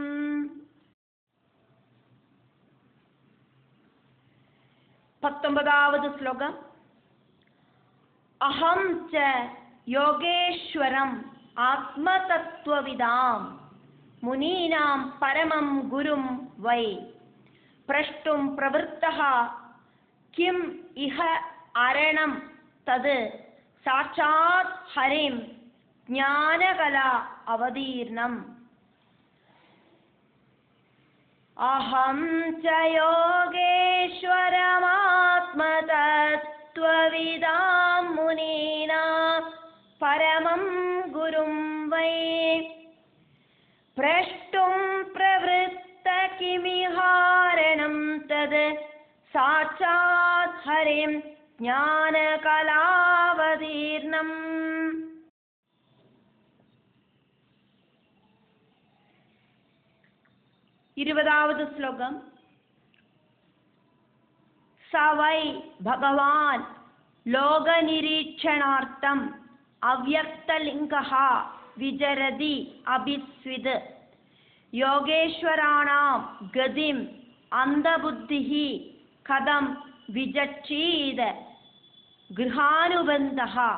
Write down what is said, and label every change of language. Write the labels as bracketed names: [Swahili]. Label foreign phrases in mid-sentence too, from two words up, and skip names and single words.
[Malayalam] 19ാമത് ശ്ലോകം. [Sanskrit] अहं च योगेश्वरम् आत्मतत्त्वविदां मुनीनां परमं गुरुं वै प्रष्टुं प्रवृत्तः किम् इह अरणं तद् साक्षात् हरिं ज्ञानकला अवतीर्णम्। अहं च योगेश्वरमात्मतत्त्वविदां मुनीना परमं गुरुं वै प्रष्टुं प्रवृत्त किमिहारणं तद् साक्षात् हरिं ज्ञानकलावतीर्णम्। [Tamil] 20வது ஸ்லோகம். [Sanskrit] स वै भगवान् लोकनिरीक्षणार्थम् अव्यक्तलिङ्गः विचरति अभिस्विद् योगेश्वराणां गतिम् अन्धबुद्धिः कथं विचक्षीद गृहानुबन्धः।